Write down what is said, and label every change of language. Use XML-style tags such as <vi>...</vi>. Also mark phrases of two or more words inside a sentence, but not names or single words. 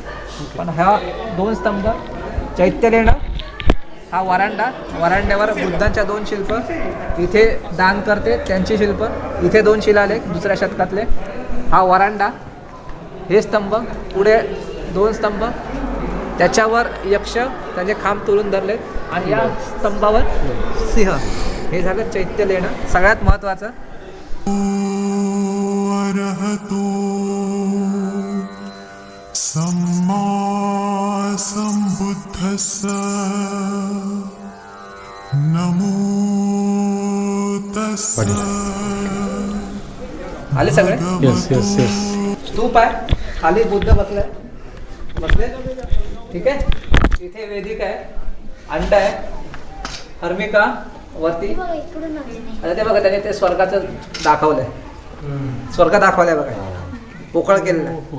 <mr>पण हा 2 स्तंभ, चैत्यलेणा, हा वरांड्यावर बुद्धांच्या 2 शिल्प, इथे दान करते त्यांची शिल्प, इथे 2 शिलालेख 2ऱ्या शतकातले, हा वरांडा, हे स्तंभ, पुढे 2 स्तंभ, त्याच्यावर यक्ष त्याचे खांब तोडून धरले, आणि या स्तंभावर सिंह. हे झालं चैत्यलेणा. सगळ्यात महत्त्वाचं</mr> <pi>अरहतो सम्मा सम्बुद्धस्स नमो तस्स.</pi> <mr>आले सगळे. स्तूप आहे, खाली बुद्ध बसले, ठीक आहे. इथे वेदिका आहे, अंड आहे, हर्मिका वरती. आता ते बघा त्याने ते स्वर्गाचं दाखवलंय, स्वर्ग दाखवलाय बघा, पोकळ केलेला आहे.</mr>